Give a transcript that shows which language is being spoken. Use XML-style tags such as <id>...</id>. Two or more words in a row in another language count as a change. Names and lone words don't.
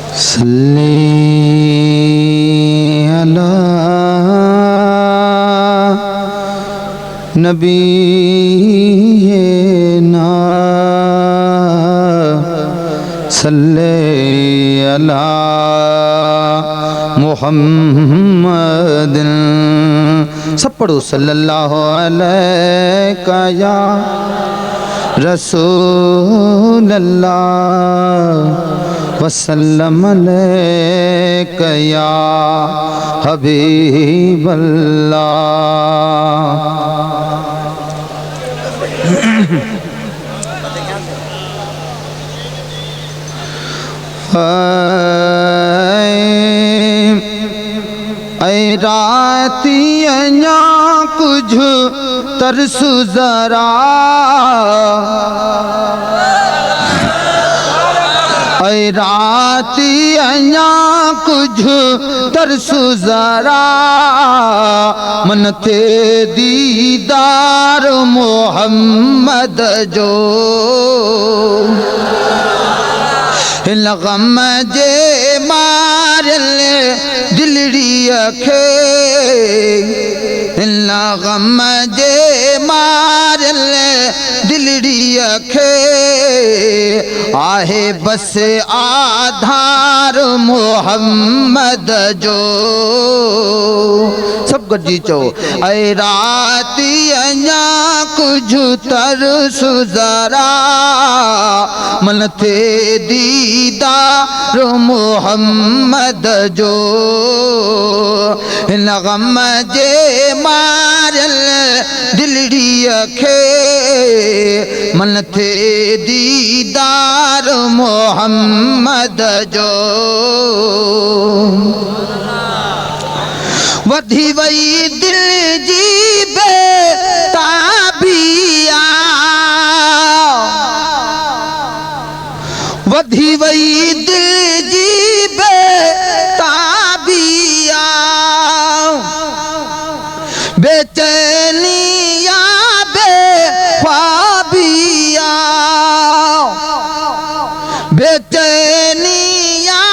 <ar>صلِّ على نبينا صلِّ على محمد.</ar> <sd>सब पढ़ो</sd> <ar>صلى الله عليك يا رسول الله وسلم عليك يا حبيب الله.</ar> <sd>ऐ राती अञा कुछ तरसु जरा, ऐ राती अञा कुछ तरसु जरा, मन ते दीदार मोहम्मद जो। गम जे मारल दिलड़ी खे, गम जे मारल दिलड़ी खे, आहे बस आधार मोहम्मद जो। सब गॾिजी चओ ऐ राती अञा कुझ तरसु ज़रा, मन थे दीदार मोहम्मद जो। हिन गम जे मारल दिलड़ी खे, मन थे दीदार मोहम्मद जो। वधी वई दिल जी बेताबिया, वधी वई दिल जी बेताबिया, बेचैनिया बेख्वाबिया, बेचैनिया</sd>